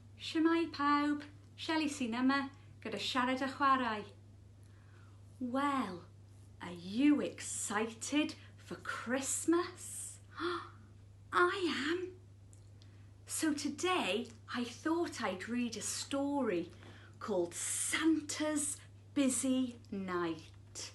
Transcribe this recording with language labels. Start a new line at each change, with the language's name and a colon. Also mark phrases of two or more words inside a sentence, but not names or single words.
Welsh: Shwmae pawb, Shelli Santa yma gyda siarad a chwarae.
English: Well, are you excited for Christmas? I am. So today I thought I'd read a story called Santa's Busy Night.